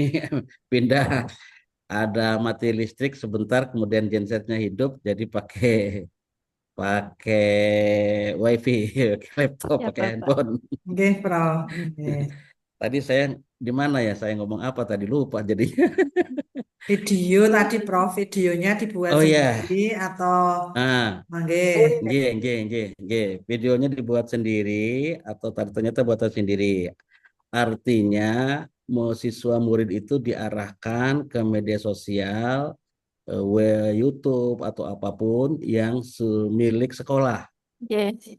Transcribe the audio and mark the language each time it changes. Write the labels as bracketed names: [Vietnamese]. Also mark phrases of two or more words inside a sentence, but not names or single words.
[Indonesian] pindah ada mati listrik sebentar kemudian gensetnya hidup jadi pakai pakai wifi, pakai laptop, Ya, pakai Bapak. handphone. Oke, Prof. Oke. Tadi saya di mana ya? Saya ngomong apa tadi lupa jadinya. Video tadi, Prof. Videonya dibuat Oh sendiri ya, atau ah, mangge? [Javanese] nggih, nggih, nggih, nggih. [Indonesian] Videonya dibuat sendiri atau ternyata buatan sendiri. Artinya siswa murid itu diarahkan ke media sosial, YouTube atau apapun yang milik sekolah, Yes.